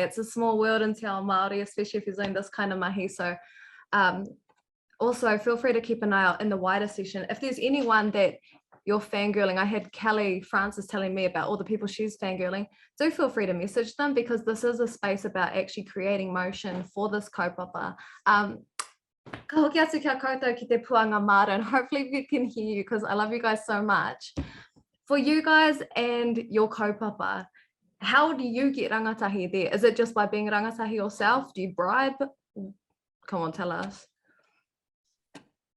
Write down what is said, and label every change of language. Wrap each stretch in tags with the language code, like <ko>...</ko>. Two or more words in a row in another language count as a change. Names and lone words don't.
<en>It's a small world in</en> <mi>Te Ao Māori,</mi> <en>especially if you're doing this kind of mahi. So also feel free to keep an eye out in the wider session. If there's anyone that you're fangirling, I had Kelly Francis telling me about all the people she's fangirling, do feel free to message them, because this is a space about actually creating motion for this kaupapa.</en> <mi>Ka hoki atu kia koutou ki te Pū-a-ngā-Maara,</mi> <en>and hopefully we can hear you, because I love you guys so much. For you guys and your kaupapa, how do you get rangatahi there? Is it just by being rangatahi yourself? Do you bribe? Come on, tell us.</en>